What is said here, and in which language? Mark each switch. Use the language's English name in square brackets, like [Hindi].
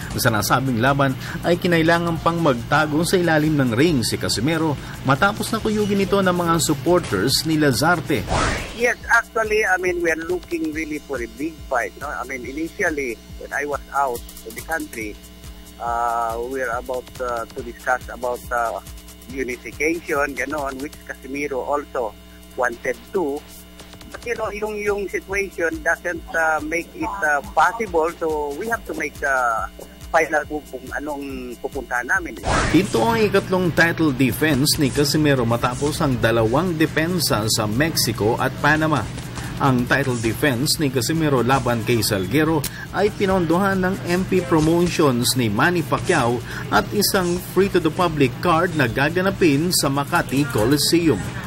[Filipino] Sa nasabing laban ay kinailangan pang magtago sa ilalim ng ring si Casimero matapos na kuyugin ito ng mga supporters ni Lazarte. [English] Yes, actually, I mean, we are looking really for a big fight. No? I mean, initially, when I was out of the country, we were about to discuss about unification, ganon, which Casimero also wanted to. But you know, yung situation doesn't make it possible, so we have to make [Filipino] final kung anong pupuntahan namin. Ito ang ikatlong title defense ni Casimero matapos ang dalawang depensa sa Mexico at Panama. Ang title defense ni Casimero laban kay Salguero ay pinondohan ng MP promotions ni Manny Pacquiao at isang free-to-the-public card na gaganapin sa Makati Coliseum.